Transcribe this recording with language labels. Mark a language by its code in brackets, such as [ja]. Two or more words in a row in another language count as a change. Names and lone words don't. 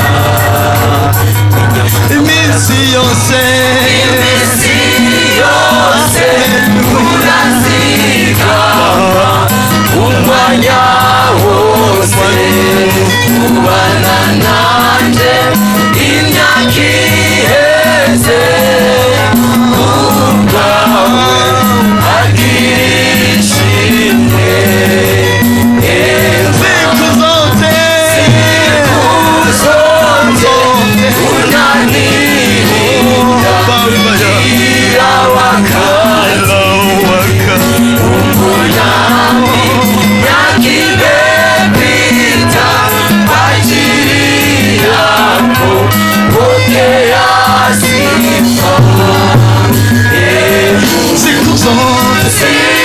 [rn] iminsi yose urazigama umwanya wose ubana nanje imyaka iheze kubwawe agirishimwe [sw] siku zote unanirinda kila wakati umbonami yakimepita ajili yako pokea sifa siku zote